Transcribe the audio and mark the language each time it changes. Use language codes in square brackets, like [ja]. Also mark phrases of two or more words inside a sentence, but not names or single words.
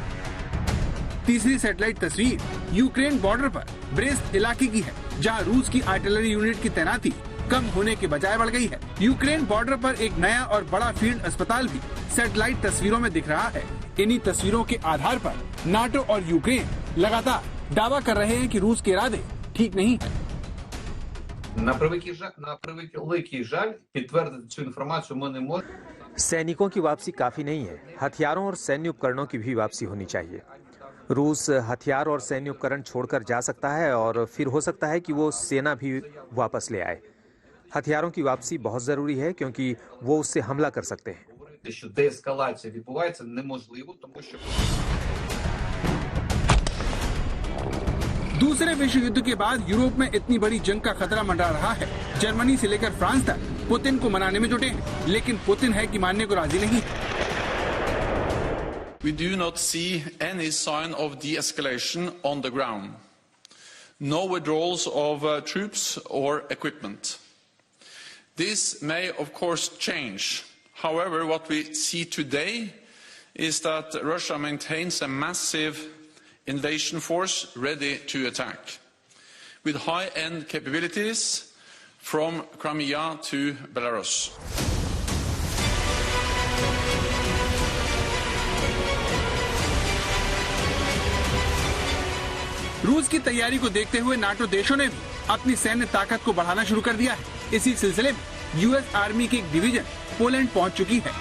[hi] तीसरी सैटेलाइट तस्वीर यूक्रेन बॉर्डर पर ब्रेस्ट इलाके की है, जहाँ रूस की [en] artillery unit [hi] की तैनाती कम होने के बजाय बढ़ गई है। यूक्रेन बॉर्डर पर एक नया और बड़ा फील्ड अस्पताल भी सैटेलाइट तस्वीरों में दिख रहा है। इन्हीं तस्वीरों के आधार पर नाटो और यूक्रेन लगातार दावा कर रहे हैं कि रूस के इरादे ठीक नहीं है। [uk] На превеликий жаль, підтвердити цю інформацію ми не можемо. [hi] सैनिकों की वापसी काफी नहीं है, हथियारों और सैन्य उपकरणों की भी वापसी होनी चाहिए। रूस हथियार और सैन्य उपकरण छोड़कर जा सकता है और फिर हो सकता है कि वो सेना भी वापस ले आए। हथियारों की वापसी बहुत जरूरी है क्योंकि वो उससे हमला कर सकते हैं। [uk] Що деескалація відбувається неможливо, тому що [hi] दूसरे विश्व युद्ध के बाद यूरोप में इतनी बड़ी जंग का खतरा मंडरा रहा है। जर्मनी से लेकर फ्रांस तक पुतिन को मनाने में जुटे हैं, लेकिन पुतिन है कि मानने को राजी नहीं है। [en] We do not see any sign of de-escalation on the ground. No withdrawals of troops or equipment. This may, of course, change. However, what we see today is that Russia maintains a massive invasion force ready to attack, with high-end capabilities from Crimea to Belarus. [hi] रूस की तैयारी को देखते हुए नाटो देशों ने भी अपनी सैन्य ताकत को बढ़ाना शुरू कर दिया है। इसी सिलसिले में [en] US army [hi] की एक डिवीजन पोलैंड पहुंच चुकी है।